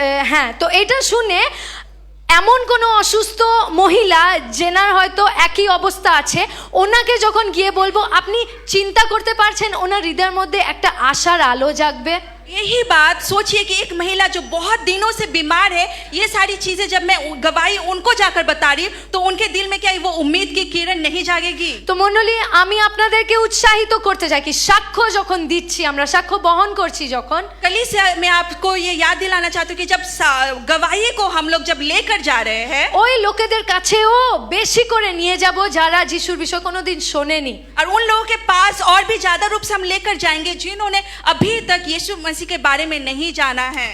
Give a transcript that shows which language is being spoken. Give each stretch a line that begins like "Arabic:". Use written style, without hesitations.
Bangla: হ্যাঁ তো এটা শুনে এমন কোনো অসুস্থ মহিলা যেনার হয়তো একই অবস্থা আছে ওনাকে যখন গিয়ে বলবো আপনি চিন্তা করতে পারছেন ওনার হৃদয়ের মধ্যে একটা আশার আলো জাগবে।
Hindi: यही बात सोचिए कि एक महिला जो बहुत दिनों से बीमार है, ये सारी चीजें जब मैं गवाही उनको जाकर बता रही हूँ तो उनके दिल में क्या वो उम्मीद की किरण नहीं जागेगी।
Bangla: তো মণ্ডলী আমি আপনাদেরকে উৎসাহিত করতে চাই কি সাক্ষ্য যখন দিচ্ছি আমরা সাক্ষ্য বহন করছি যখন
Hindi: कलीसिया में आपको ये याद दिलाना चाहती हूँ कि जब गवाही को हम लोग जब लेकर जा रहे हैं
Bangla: ওই লোকেদের কাছেও বেশি করে নিয়ে যাব যারা যিশুর বিষয় কোনোদিন শোনেনি,
Hindi: और उन लोगों के पास और भी ज्यादा रूप से हम लेकर जाएंगे जिन्होंने अभी तक यीशु मसीह के बारे में नहीं जाना है।